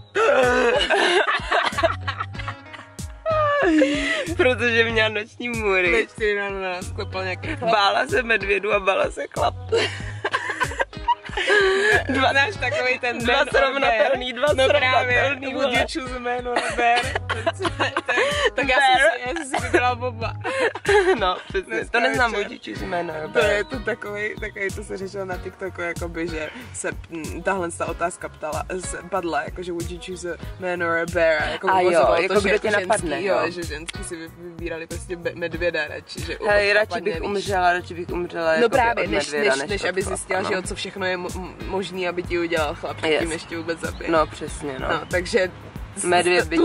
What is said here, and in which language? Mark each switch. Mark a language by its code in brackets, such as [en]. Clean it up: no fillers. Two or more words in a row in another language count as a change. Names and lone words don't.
[cs] Protože měla noční můry. Ve 4 ráno na nás klepal nějaký chlap. Bála se medvědu a bála se chlap. Znáš takovej ten dva srovnatelný. No právě, [en] would you choose a man or a bear? [cs] Tak já jsem si vybrala Boba. No, přesně, to neznám [en] would you choose a man or a bear. [cs] To je to takový, to se řešilo na TikToku, jakoby, že se tahle otázka padla, jakože [en] would you choose a man or a bear? [cs] A jo, jako kdo tě napadne. Jo, že ženský si vybírali prostě medvěda radši, že radši bych umřela no právě, než aby zjistila, že co všechno je možný, aby ti udělal chlap, tím ještě vůbec zabije. No přesně, no. Takže Medvěd by